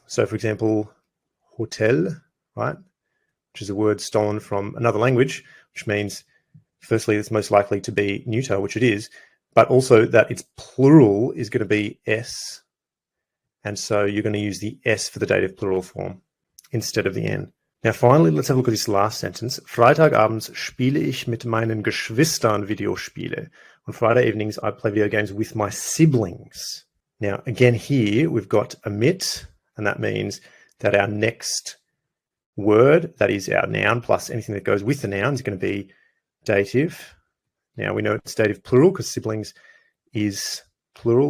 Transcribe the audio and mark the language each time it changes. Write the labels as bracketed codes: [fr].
[en] So for example, hotel, right? Which is a word stolen from another language, which means firstly, it's most likely to be neuter, which it is, but also that its plural is going to be S. And so you're going to use the S for the dative plural form instead of the N. Now, finally, let's have a look at this last sentence. [de] Freitagabends spiele ich mit meinen Geschwistern Videospiele. [en] On Friday evenings, I play video games with my siblings. Now, again, here we've got a mit, and that means that our next word, that is our noun plus anything that goes with the noun, is going to be dative. Now, we know it's dative plural because siblings is plural.